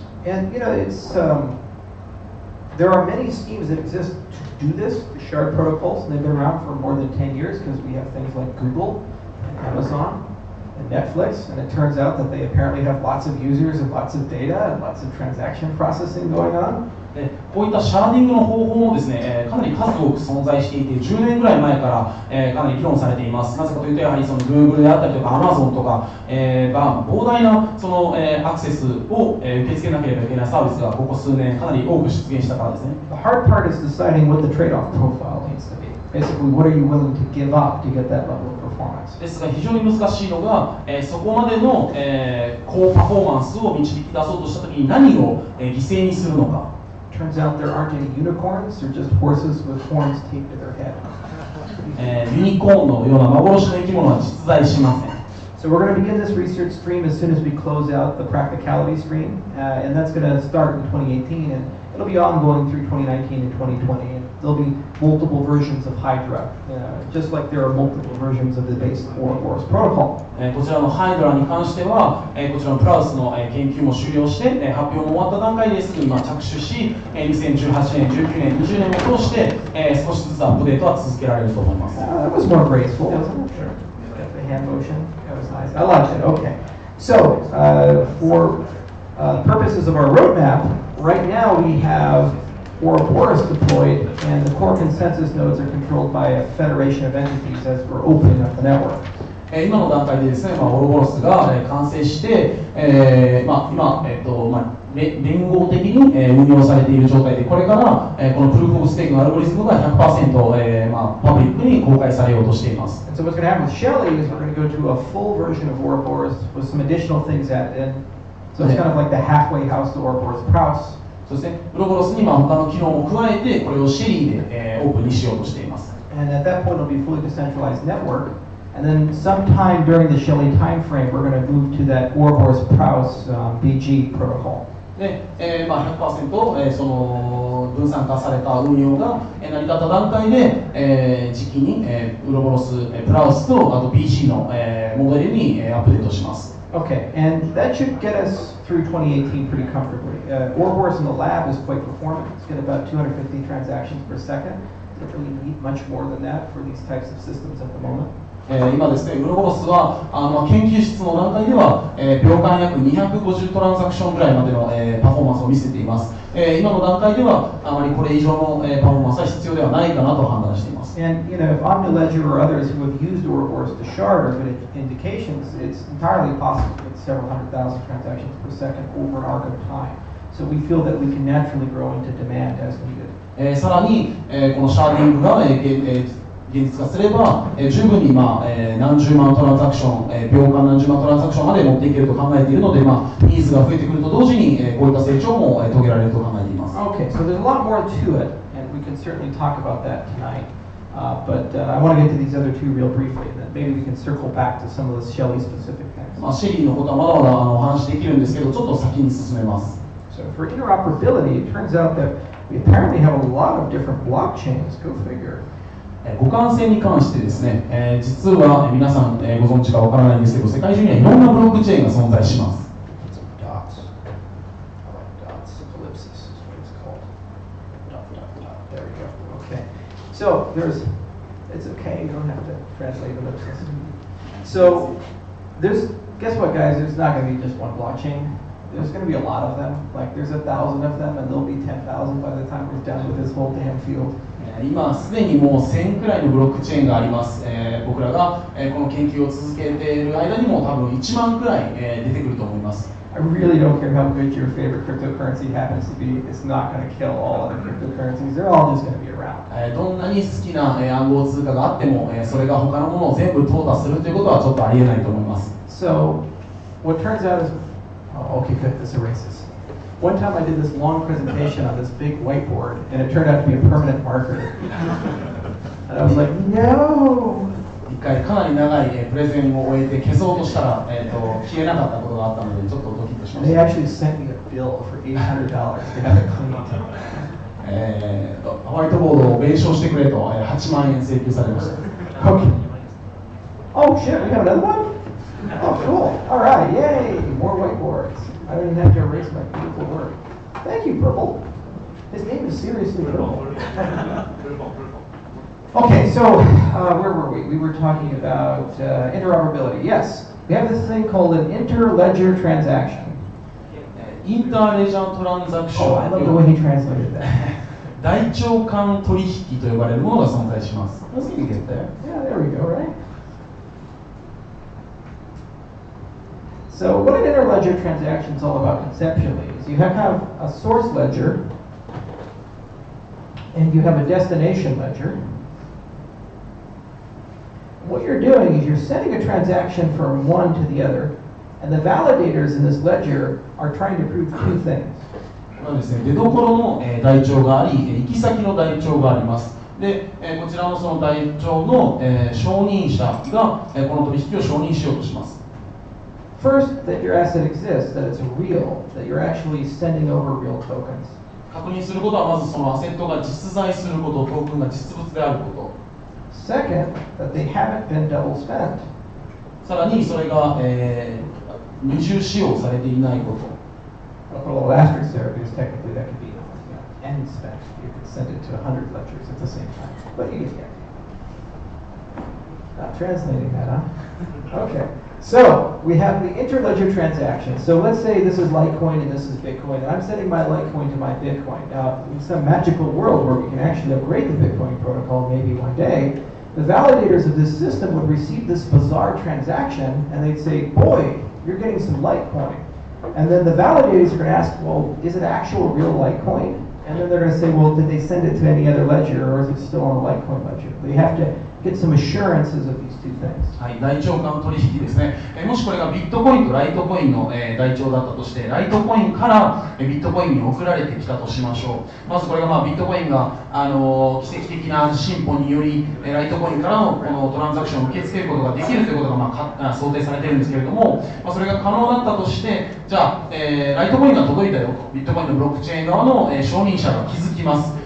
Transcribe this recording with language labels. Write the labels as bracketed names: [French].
[English] And you know, there are many schemes that exist to do this, the shard protocols, and they've been around for more than 10 years because we have things like Google and Amazon and Netflix, and it turns out that they apparently have lots of users and lots of data and lots of transaction processing going on. [Japanese] こういったシャーディングの方法もですね、かなり数多く存在していて、10年ぐらい前から、かなり議論されています。なぜかというと、やはりその Google であったりとか Amazon とか、が膨大なその、アクセスを、受け付けなければいけないサービスがここ数年かなり多く出現したからですね。 [English] The hard part is deciding what the trade-off profile needs to be. Basically, what are you willing to give up to get that level of performance? [Japanese] ですが非常に難しいのが、そこまでの、高パフォーマンスを導き出そうとしたときに何を、犠牲にするのか。 [English] Turns out there aren't any unicorns, they're just horses with horns taped to their head. [Japanese] ユニコーンのような幻の生き物は実在しません。 [English] So we're going to begin this research stream as soon as we close out the practicality stream, and that's going to start in 2018, and it'll be ongoing through 2019 and 2020. And there'll be multiple versions of Hydra, just like there are multiple versions of the base Ouroboros protocol. [Japanese] こちらのハイドラに関しては、こちらのプラウスの研究も終了して、発表も終わった段階ですぐに着手し、2018年、19年、20年を通して、少しずつアップデートは続けられると思います。 [English] That was more graceful, wasn't it? Sure. The hand motion, that was nice. I liked it. Okay. So, for purposes of our roadmap, right now we have Ouroboros deployed, and the core consensus nodes are controlled by a federation of entities as we're opening up the network. [Japanese] 今の段階でですね、オロボロスが完成して、今、連合的に運用されている状態で、これからこのプルーフ・オブ・ステークのアルゴリズムが 100%パブリックに公開されようとしています。 [English] So what's going to happen with Shelley is we're going to go to a full version of Ouroboros with some additional things added in. So it's kind of like the halfway house to Ouroboros Praus. [Japanese] そうですね、ウロボロスに他の機能も加えて、これをシェリーでオープンにしようとしています。 [English] And at that point, it'll be a fully decentralized network. And then sometime during the Shelley timeframe, we're going to move to that Ouroboros Praus BG protocol. [Japanese] で、100%、その分散化された運用が成り立った段階で、時期に、ウロボロス、プラウスとあと BC の、モデルに、アップデートします。 [English] Okay, and that should get us through 2018 pretty comfortably. Ouroboros in the lab is quite performant. It's got about 250 transactions per second. Don't really need much more than that for these types of systems at the moment. [Japanese] 今ですね、ウロボロスは研究室の段階では、秒間約250トランザクションぐらいまでの、パフォーマンスを見せています。今の段階ではあまりこれ以上の、パフォーマンスは必要ではないかなと判断しています。 [English] And you know, if OmniLedger or others who have used Ouroboros to shard are good indications, it's entirely possible to get several hundred thousand transactions per second over an arc of time. So we feel that we can naturally grow into demand as needed. [Japanese] さらに、このシャーディングが、現実化すれば、十分に、何十万トランザクション、秒間何十万トランザクションまで持っていけると考えているので、ニーズが増えてくると同時に、こういった成長も、遂げられると考えています。 [English] Okay, so there's a lot more to it, and we can certainly talk about that tonight. But I want to get to these other two real briefly, and then maybe we can circle back to some of the Shelley specific things. [Japanese] シェリーのことはまだまだお話できるんですけど、ちょっと先に進めます。 [English] So for interoperability, it turns out that we apparently have a lot of different blockchains. Go figure. [Japanese] 互換性に関してですね、実は皆さん、ご存知かわからないんですけど、世界中にはいろんなブロックチェーンが存在します。 [English] So it's okay, you don't have to translate ellipsis. So guess what guys, there's not going to be just one blockchain. there's going to be a lot of them. Like there's 1,000 of them, and there'll be 10,000 by the time we're done with this whole damn field. [Japanese] 今すでにもう1000くらいのブロックチェーンがあります。僕らが、この研究を続けている間にも多分1万くらい、出てくると思います。 [English] I really don't care how good your favorite cryptocurrency happens to be. It's not going to kill all other cryptocurrencies. They're all just going to be around. [Japanese] どんなに好きな、暗号通貨があっても、それが他のものを全部淘汰するということはちょっとありえないと思います。 [English] So, what turns out is, oh, okay, good, this erases. One time I did this long presentation on this big whiteboard, and it turned out to be a permanent marker. And I was like, no! [Japanese] 一回かなり長いプレゼンを終えて消そうとしたら、消えなかったことがあったのでちょっとドキッとしました。 [English] They actually sent me a bill for $800 to have it cleaned. [Japanese] ホワイトボードを弁償してくれと8万円請求されました。 [English] Okay. Oh shit, we have another one? Oh cool. All right, yay! More whiteboards. I don't even have to erase my beautiful work. Thank you, Purple. His name is seriously Purple. Okay, so where were we? We were talking about interoperability. Yes, we have this thing called an interledger transaction. [Japanese] インターレジャートランザクション。 [English] Oh, I love the way he translated that. [Japanese] 大腸間取引と呼ばれるものが存在します。 [English] Let's get there. Yeah, there we go, right? So what an interledger transaction is all about conceptually is you have a source ledger and you have a destination ledger. What you're doing is you're sending a transaction from one to the other, and the validators in this ledger are trying to prove two things. [Japanese] ですね、出どころの台帳があり、行き先の台帳があります。で、こちらのその台帳の承認者がこの取引を承認しようとします。 [English] First, that your asset exists, that it's real, that you're actually sending over real tokens. [Japanese] 確認することはまずそのアセットが実在すること、トークンが実物であること。 [English] Second, that they haven't been double spent. [Japanese] さらにそれが、二重使用されていないこと。 [English] I'll put a little asterisk there because technically that could be end spent. You could send it to 100 ledgers at the same time. But you get the idea. Not translating that, huh? Okay. So we have the interledger transaction. So let's say this is Litecoin and this is Bitcoin, and I'm sending my Litecoin to my Bitcoin. Now, in some magical world where we can actually upgrade the Bitcoin protocol maybe one day, the validators of this system would receive this bizarre transaction, and they'd say, boy, you're getting some Litecoin. And then the validators are going to ask, well, is it actual real Litecoin? And then they're going to say, well, did they send it to any other ledger, or is it still on the Litecoin ledger? They have to get some assurances of these two things. [Japanese] はい、台帳間取引ですね。もしこれがビットコインとライトコインの台帳だったとして、ライトコインからビットコインに送られてきたとしましょう。まずこれがビットコインが奇跡的な進歩によりライトコインからのこのトランザクションを受け付けることができるということが想定されているんですけれども、それが可能だったとして、じゃあ、ライトコインが届いたよと、ビットコインのブロックチェーン側の承認者が気づきます。